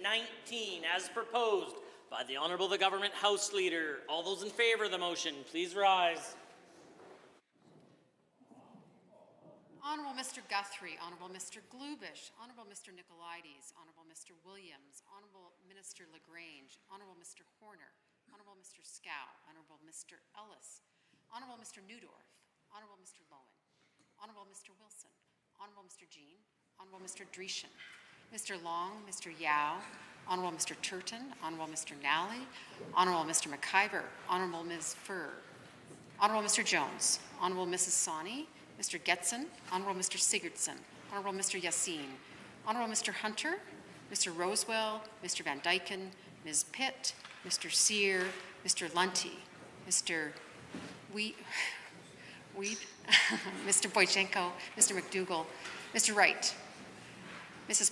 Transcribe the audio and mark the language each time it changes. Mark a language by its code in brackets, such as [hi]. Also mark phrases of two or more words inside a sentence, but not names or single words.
[en] 19 as proposed by the Honourable the Government House Leader. All those in favour of the motion, please rise. Honourable Mr. Guthrie, Honourable Mr. Glubish, Honourable Mr. Nicolaides, Honourable Mr. Williams, Honourable Minister LaGrange, Honourable Mr. Horner, Honourable Mr. Scow, Honourable Mr. Ellis, Honourable Mr. Newdorf, Honourable Mr. Lowen, Honourable Mr. Wilson, Honourable Mr. Jean, Honourable Mr. Dreeshen, Mr. Long, Mr. Yao, Honourable Mr. Turton, Honourable Mr. Nally, Honourable Mr. McIver, Honourable Ms. Furr, Honourable Mr. Jones, Honourable Mrs. Sawney, Mr. Getson, Honourable Mr. Sigurdsson, Honourable Mr. Yassin, Honourable Mr. Hunter, Mr. Rosewell, Mr. Van Dyken, Ms. Pitt, Mr. Sear, Mr. Lunty, Mr. Weed, Mr. Boychenko, Mr. McDougall, Mr. Wright, Mrs.